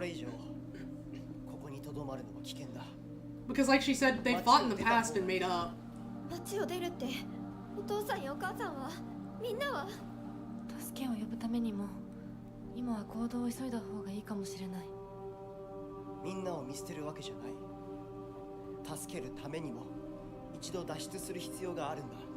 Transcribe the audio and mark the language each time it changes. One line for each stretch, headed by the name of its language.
Japanese: れ以上ここに留まるのは危険だ。
English: Because like she said, they fought in the past and made up.
Japanese: 街を出るってお父さんやお母さんはみんなは助けを呼ぶためにも今は行動を急いだ方がいいかもしれない。みんなを見捨てるわけじゃない。助けるためにも一度脱出する必要があるんだ。